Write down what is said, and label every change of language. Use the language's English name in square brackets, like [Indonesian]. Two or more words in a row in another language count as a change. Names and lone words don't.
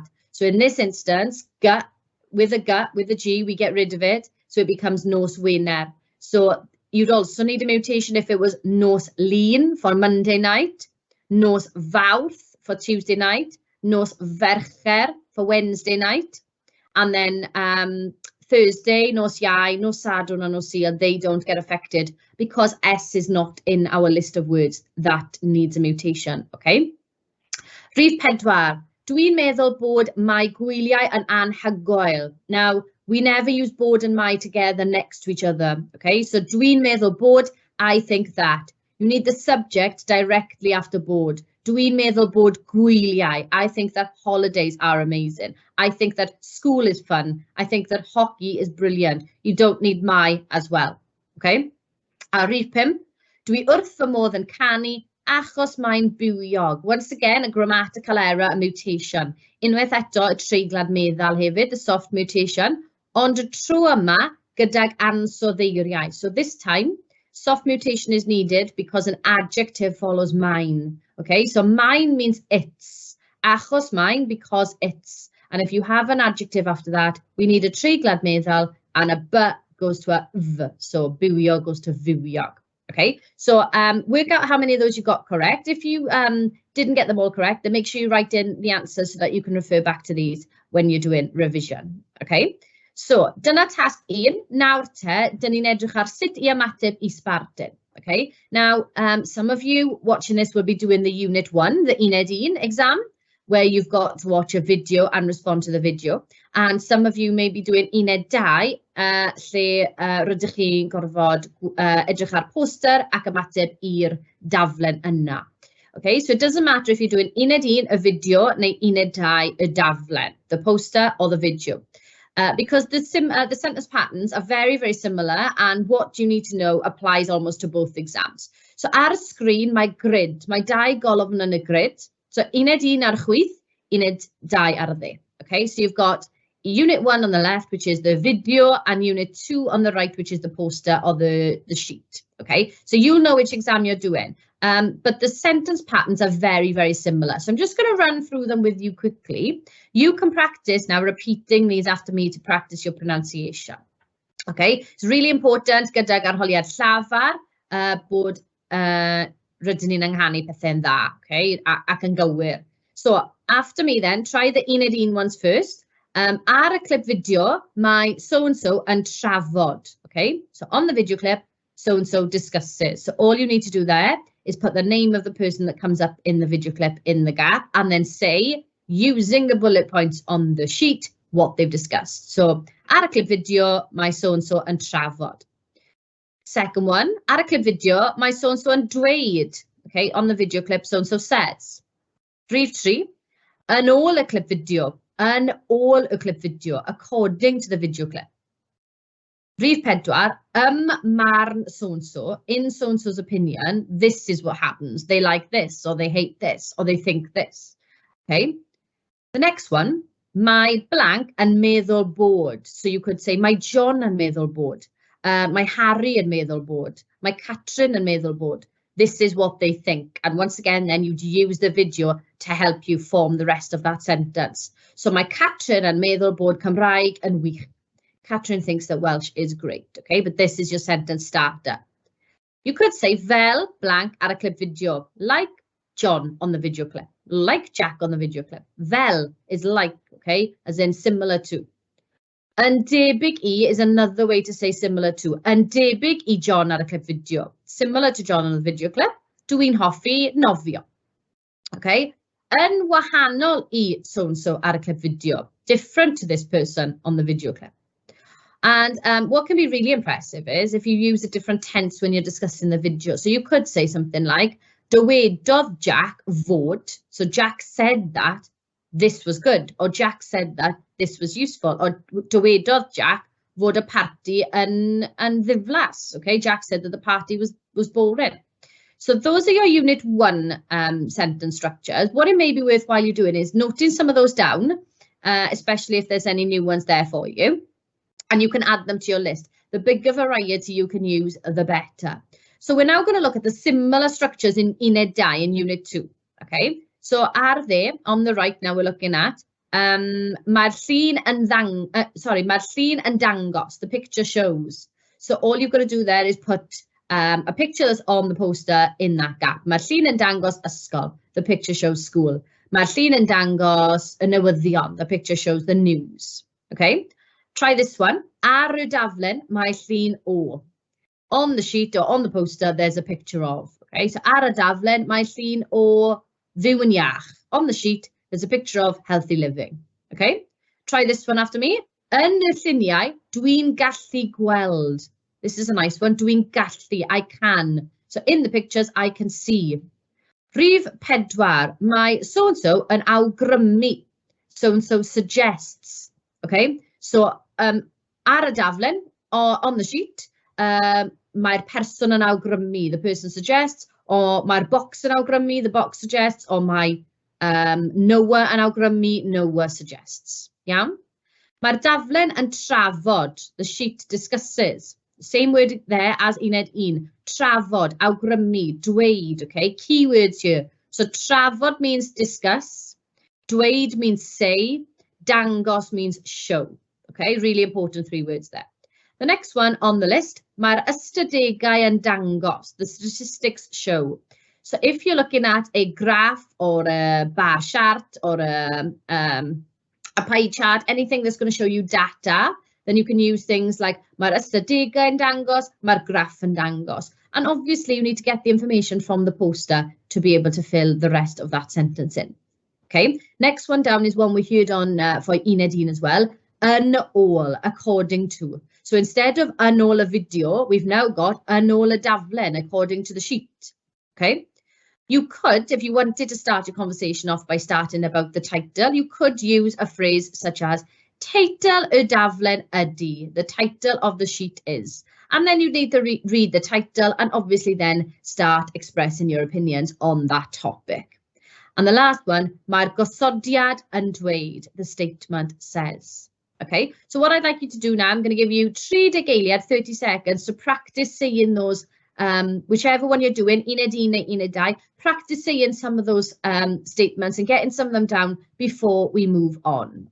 [English] So in this instance, with a G, we get rid of it. So it becomes [Welsh] nos Wener. [English] So you'd also need a mutation if it was [Welsh] nos Lun [English] for Monday night, [Welsh] nos Fawrth [English] for Tuesday night, [Welsh] nos Fercher [English] for Wednesday night, and then Thursday, [Welsh] nos Iau, nos Sadwrn, and nos Sul, [English] they don't get affected because S is not in our list of words that needs a mutation, okay? [Welsh] Rhif 4. Dwi'n meddwl bod mae gwyliau yn anhygoel. [English] Now, we never use bod and my together next to each other, okay? So [Welsh] dwi'n meddwl bod, [English] I think that. You need the subject directly after bod. [Welsh] Dwi'n meddwl bod gwyliau. [English] I think that holidays are amazing. I think that school is fun. I think that hockey is brilliant. You don't need my as well, okay? [Welsh] A rhif 5, dwi wrth fy modd yn canu achos mae'n bywiog. [English] Once again, a grammatical error, a mutation. [Welsh] Unwaith eto, y treiglad meddal hefyd, [English] the soft mutation. [Welsh] Ond y tro yma, gydag ansoddeiriau. [English] So this time, soft mutation is needed because an adjective follows mine. Okay, so mine means it's. Achos mine, because it's. And if you have an adjective after that, we need a [Welsh] treiglad meddal, [English] and a b goes to a v. So bywiog goes to fywiog. Okay, so work out how many of those you got correct. If you didn't get them all correct, then make sure you write in the answers so that you can refer back to these when you're doing revision. Okay, so dyna task 1. [Welsh] Nawr te, dyn ni'n edrych ar sut I ymateb I sbardun. [English] Okay, now some of you watching this will be doing the Unit 1, the Uned 1 exam, where you've got to watch a video and respond to the video. And some of you may be doing [Welsh] Uned 2, lle rydych chi'n gorfod edrych ar poster ac ymateb i'r daflen yna. [English] Okay, so it doesn't matter if you're doing Uned 1, a video, [Welsh] neu Uned 2, a daflen, [English] the poster or the video. Because the sentence patterns are very, very similar, and what you need to know applies almost to both exams. [Welsh] So ar y sgrin, mae grid, mae 2 golofn yn y grid. So Uned 1 ar chwith, Uned 2 ar y dde. [English] Okay, so you've got Unit 1 on the left, which is the video, and Unit 2 on the right, which is the poster or the sheet. Okay, so you'll know which exam you're doing. But the sentence patterns are very, very similar. So I'm just going to run through them with you quickly. You can practice now repeating these after me to practice your pronunciation. Okay, it's really important [Welsh] gydag arholiad llafar bod rydyn ni'n anghanu pethau'n dda, [English] okay, [Welsh] ac yn gywir. [English] So after me then, try the Uned 1 ones first. [Welsh] Ar y clip video, mae so-and-so yn trafod, [English] okay? So on the video clip, so-and-so discusses. So all you need to do there is put the name of the person that comes up in the video clip in the gap and then say, using the bullet points on the sheet, what they've discussed. [Welsh] So ar y clip video, mae so-and-so yn trafod. [English] Second one, [Welsh] ar y clip video, mae so-and-so yn dweud, [English] okay? On the video clip, so-and-so says. [Welsh] Rhif 3, yn ôl y clip video. Yn ôl y clip video, [English] according to the video clip. [Welsh] Rhif 4, marn so-and-so, [English] in so-and-so's opinion, this is what happens. They like this, or they hate this, or they think this. Okay. The next one, [Welsh] mae blank yn meddwl bod. [English] So you could say, [Welsh] mae John yn meddwl bod. Mae Harry yn meddwl bod. Mae Catrin yn meddwl bod. [English] This is what they think. And once again, then you'd use the video to help you form the rest of that sentence. [Welsh] So mae Catrin yn meddwl bod Cymraeg yn wych. [English] Catrin thinks that Welsh is great, okay? But this is your sentence starter. You could say [Welsh] fel blank ar y clip video, [English] like John on the video clip, like Jack on the video clip. Fel is like, okay, as in similar to. [Welsh] Yn debyg I [English] is another way to say similar to. [Welsh] Yn debyg I John ar y clip video. [English] Similar to John on the video clip, [Welsh] dwi'n hoffi nofio. Okay? Yn wahanol I so-and-so ar y clip video. [English] Different to this person on the video clip. And what can be really impressive is if you use a different tense when you're discussing the video. So you could say something like, [Welsh] dywedodd Jack fod. [English] So Jack said that this was good. Or Jack said that this was useful. [Welsh] Or dywedodd Jack fod y party yn ddiflas. [English] Okay, Jack said that the party was boring. So those are your Unit 1 sentence structures. What it may be worthwhile you doing is noting some of those down, especially if there's any new ones there for you. And you can add them to your list. The bigger variety you can use, the better. So we're now going to look at the similar structures in Unit 2 in Unit 2. Okay, so are there on the right now we're looking at [Welsh] mae'r llun yn dangos, [English] the picture shows. So all you've got to do there is put a picture that's on the poster in that gap. [Welsh] Mae'r llun yn dangos ysgol, [English] the picture shows school. [Welsh] Mae'r llun yn dangos y newyddion, [English] the picture shows the news. Okay. Try this one. [Welsh] Ar y daflen, mae llun o. [English] On the sheet or on the poster, there's a picture of. [Welsh] Okay, so ar y daflen, mae llun o fyw yn iach. [English] On the sheet, there's a picture of healthy living. Okay, try this one after me. [Welsh] Yn y lluniau, dwi'n gallu gweld. [English] This is a nice one. [Welsh] Dwi'n gallu, [English] I can. So in the pictures, I can see. [Welsh] Rhif 4, mae so-and-so yn awgrymu. [English] So-and-so suggests. Okay, so [Welsh] ar y daflen, [English] or on the sheet, [Welsh] mae'r person yn awgrymu, [English] the person suggests, or [Welsh] mae'r box yn awgrymu, [English] the box suggests, or [Welsh] mae Noah yn awgrymu, [English] Noah suggests. Iawn? [Welsh] Mae'r daflen yn trafod, [English] the sheet discusses. Same word there as Unit 1. [Welsh] Trafod, awgrymu, dweud, [English] okay? Keywords here. So trafod means discuss, dweud means say, dangos means show. Okay, really important 3 words there. The next one on the list, [Welsh] mae'r ystadegau yn dangos, [English] the statistics show. So if you're looking at a graph or a bar chart or a pie chart, anything that's going to show you data, then you can use things like [Welsh] mae'r ystadegau yn dangos, mae'r graff yn dangos. [English] And obviously you need to get the information from the poster to be able to fill the rest of that sentence in. Okay, next one down is one we heard on for Unit 1 as well. [Welsh] Yn ôl, [English] according to. So instead of [Welsh] yn ôl y video, [English] we've now got [Welsh] yn ôl y daflen, [English] according to the sheet. Okay. You could, if you wanted to start your conversation off by starting about the title, you could use a phrase such as [Welsh] teitl y daflen ydy, [English] the title of the sheet is. And then you need to read the title and obviously then start expressing your opinions on that topic. And the last one, [Welsh] mae'r gosodiad yn dweud, [English] the statement says. Okay, so what I'd like you to do now, I'm going to give you 3 geiliad, 30 seconds to practice saying those, whichever one you're doing, Unit 1 neu Unit 2, practice saying some of those statements and getting some of them down before we move on.